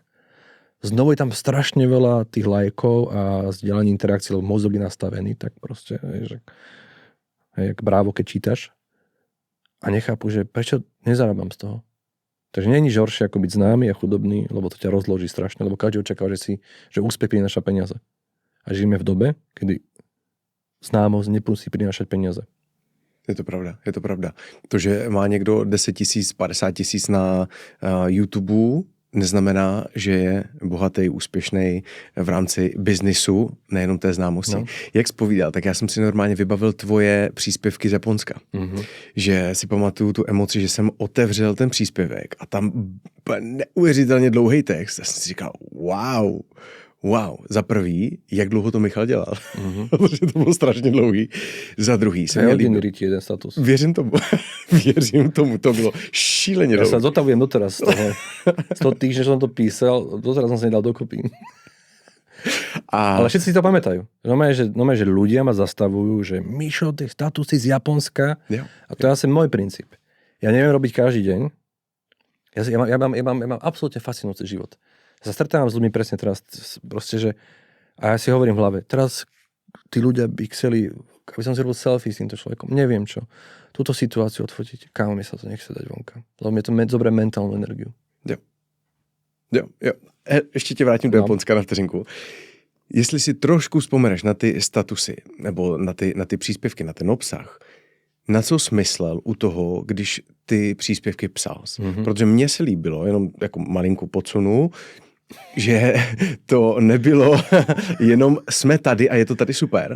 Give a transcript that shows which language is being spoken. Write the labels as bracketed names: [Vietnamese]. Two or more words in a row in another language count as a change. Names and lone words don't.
[Slovak] Znovu je tam strašne veľa tých lajkov a zdieľaní interakcií, lebo mozog je nastavený, tak proste, že jak brávo, keď čítaš a nechápu, že prečo nezarábam z toho. Takže nie je nič horšie ako byť známy a chudobný, lebo to ťa rozloží strašne, lebo každý očakáva, že úspech prináša peniaze. A žijeme v dobe, kedy známosť nemusí prinášať peniaze. Je to pravda. [Czech] To, že má někdo 10 000, 50 000 na YouTube, neznamená, že je bohatý, úspěšný v rámci biznisu, nejenom té známosti. No. Jak jsi povídal, tak já jsem si normálně vybavil tvoje příspěvky z Japonska. Mm-hmm. Že si pamatuju tu emoci, že jsem otevřel ten příspěvek a tam neuvěřitelně dlouhý text. Já jsem si říkal, wow, za prvý, jak dlouho to Michal dělal. Mm-hmm. Protože to bylo strašně dlouhý. Za druhý se mi líbil. Jeden status. Věřím tomu, to bylo šíleně dlouhé. [Slovak] Ja sa zotavujem doteraz z toho týždňa, že som to písal, doteraz som sa nedal dokopy. Ale všetci si to pamätajú. Normálne, že ľudia ma zastavujú, že Mišo, tie statusy z Japonska. Jo. A to je asi môj princíp. Ja neviem robiť každý deň. Ja mám absolútne fascinujúci život. Sa stretávam s ľuďmi presne teraz, proste, že A ja si hovorím v hlave, teraz tí ľudia by chceli, aby som si robil selfie s týmto človekom, neviem čo. Túto situáciu odfotiť, kámo, mi sa to nechce dať vonka. Lebo mi to zoberie mentálnu energiu. Jo. [Czech] Ještě tě vrátím do Japonska na vteřinku. Jestli si trošku vzpomeneš na ty statusy, nebo na ty příspěvky, na ten obsah, na co jsi myslel u toho, když ty příspěvky psal? Protože mně se líbilo, jenom jako malinku podsunu, že to nebylo jenom jsme tady a je to tady super.